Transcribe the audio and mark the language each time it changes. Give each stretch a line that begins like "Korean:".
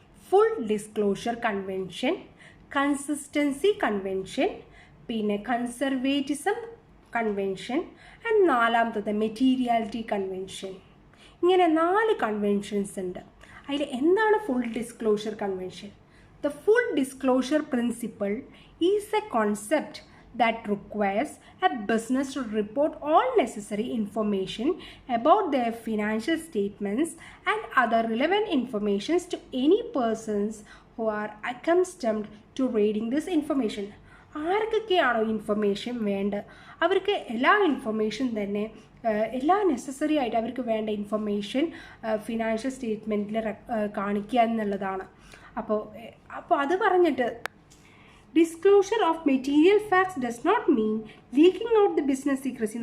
Malayalam: Full disclosure convention, consistency convention, പിന്നെ conservatism convention and 4ാമത്തത് materiality convention. ഇങ്ങനെ 4 conventions ഉണ്ട്. അതിൽ എന്താണ് full disclosure convention?
English: The full disclosure principle is a concept that requires a business to report all necessary information about their financial statements and other relevant information to any persons who are accustomed to reading this information.
Malayalam: ആർക്കൊക്കെയാണോ information വേണ്ടത് അവർക്ക് എല്ലാ information തന്നെ എല്ലാ necessary ആയിട്ട് അവർക്ക് വേണ്ട information financial സ്റ്റേറ്റ്മെൻറ്റിൽ കാണിക്കുക എന്നുള്ളതാണ്. അപ്പോൾ അത് പറഞ്ഞിട്ട്
English: Disclosure of material facts does not mean leaking out the business secrecy.